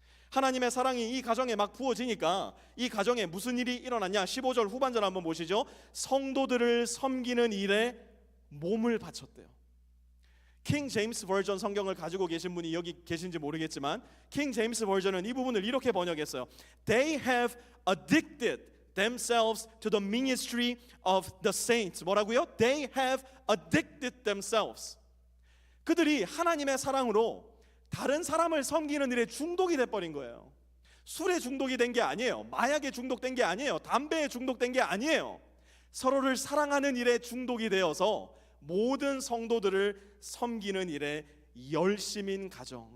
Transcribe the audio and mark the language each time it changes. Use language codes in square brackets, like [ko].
[ko] 하나님의 사랑이 이 가정에 막 부어지니까 이 가정에 무슨 일이 일어났냐? 15절 후반절 한번 보시죠. 성도들을 섬기는 일에 몸을 바쳤대요. 킹 제임스 버전 성경을 가지고 계신 분이 여기 계신지 모르겠지만 킹 제임스 버전은 이 부분을 이렇게 번역했어요. [en] They have addicted themselves to the ministry of the saints. [ko] 뭐라고요? [en] They have addicted themselves. [ko] 그들이 하나님의 사랑으로 다른 사람을 섬기는 일에 중독이 돼버린 거예요. 술에 중독이 된 게 아니에요. 마약에 중독된 게 아니에요. 담배에 중독된 게 아니에요. 서로를 사랑하는 일에 중독이 되어서 모든 성도들을 섬기는 일에 열심인 가정.